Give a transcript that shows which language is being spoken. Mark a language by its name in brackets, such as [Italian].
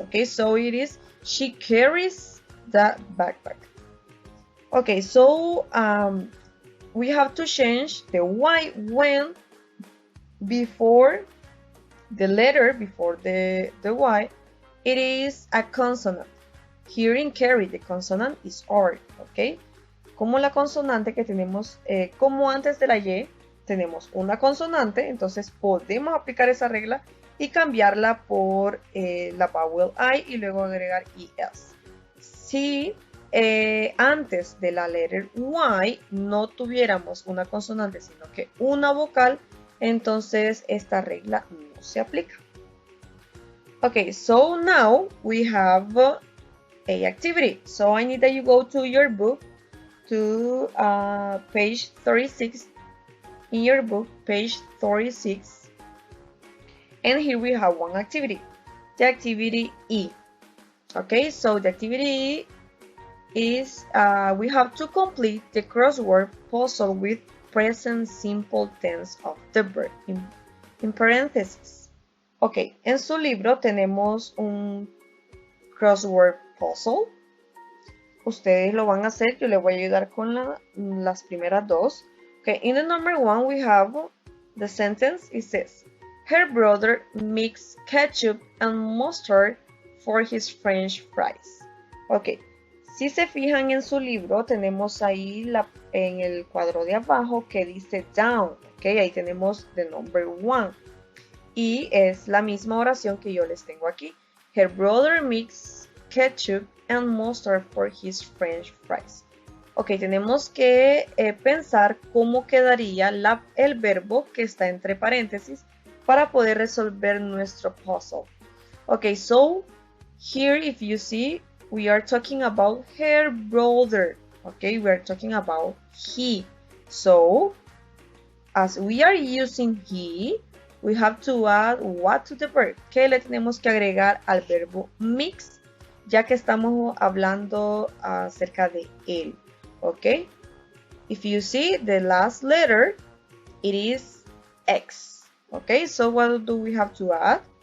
[English] Okay, so it is she carries the backpack. Okay, so we have to change the y when before the letter, before the y, it is a consonant. Here in carry, the consonant is R, ¿ok? [Spanish] Como la consonante que tenemos, como antes de la Y, tenemos una consonante, entonces podemos aplicar esa regla y cambiarla por la vowel I y luego agregar ES. Si antes de la letter Y no tuviéramos una consonante, sino que una vocal, entonces esta regla no se aplica. [English] Okay, so now we have a activity. So I need that you go to your book to page 36. In your book, page 36. And here we have one activity. The activity E. Okay, so the activity E is we have to complete the crossword puzzle with present simple tense of the verb in parentheses. [Spanish] Ok, en su libro tenemos un crossword puzzle. Ustedes lo van a hacer, yo les voy a ayudar con las primeras dos. [English] Okay, in the number 1 we have the sentence. It says, her brother mixed ketchup and mustard for his French fries. [Spanish] Ok, si se fijan en su libro, tenemos ahí en el cuadro de abajo que dice down. Ok, ahí tenemos [English] the number 1. [Spanish] Y es la misma oración que yo les tengo aquí. [English] Her brother mixed ketchup and mustard for his French fries. [Spanish] Ok, tenemos que pensar cómo quedaría el verbo que está entre paréntesis para poder resolver nuestro puzzle. [English] Ok, so here if you see, we are talking about her brother. Ok, we are talking about he. So, as we are using he, we have to add what to the verb. [Spanish] ¿Qué le tenemos que agregar al verbo mix? Ya que estamos hablando acerca de él. [English] Okay, if you see the last letter, it is X. Okay, so what do we have to add?